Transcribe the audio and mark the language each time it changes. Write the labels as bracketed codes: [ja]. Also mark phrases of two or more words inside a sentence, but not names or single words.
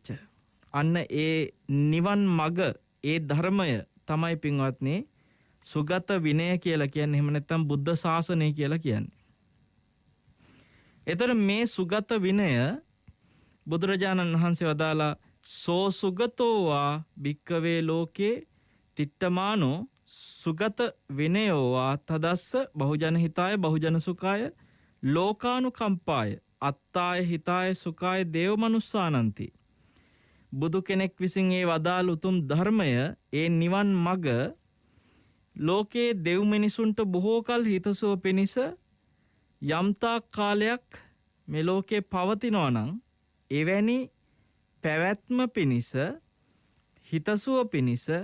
[si] අන්න ඒ නිවන් මග ඒ ධර්මය තමයි පින්වත්නි සුගත විනය කියලා කියන්නේ. එහෙම නැත්නම් බුද්ධ ශාසනය කියලා කියන්නේ. එතන මේ සුගත විනය බුදුරජාණන් වහන්සේ වදාලා [pi] සෝ සුගතෝ වා භික්කවේ ලෝකේ තිට්ඨමානෝ සුගත විනයෝ වා තදස්ස බහුජන හිතාය බහුජන සුඛාය ලෝකානුකම්පාය අත්තාය හිතාය සුඛාය දේව මනුස්සානಂತಿ. [si] බුදු කෙනෙක් විසින් ඒ වදාළ උතුම් ධර්මය ඒ නිවන් මග ලෝකේ දෙව් මිනිසුන්ට බොහෝ කල හිතසුව පිණිස යම්තා කාලයක් මේ ලෝකේ පවතිනවා නම් එවැනි පැවැත්ම පිණිස හිතසුව පිණිස